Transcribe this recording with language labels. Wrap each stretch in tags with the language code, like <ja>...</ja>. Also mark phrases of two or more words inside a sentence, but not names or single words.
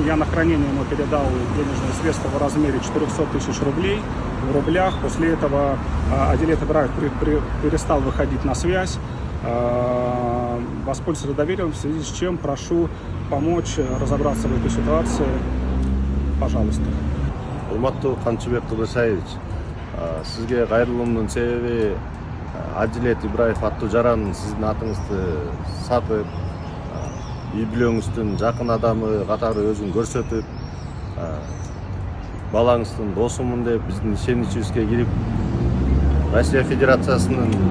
<ru>Я на хранение ему передал денежные средства в размере 400 тысяч рублей в рублях. После этого Адилет Ибраев перестал выходить на связь. Воспользоваться доверием, в связи с чем прошу помочь разобраться в этой ситуации. Пожалуйста.</ru> <ky>Урматтуу Камчебек Кадыршаевич, сизге кайрылуумдун себеби Адилет Ибраев аттуу жаран сиздин атыңызды сатып, үй бүлөңүздүн жакын адамы катары өзүн көрсөтүп, балаңыздын досумун деп биздин ишеничибизге кирип, Россия Федерациясынын</ky>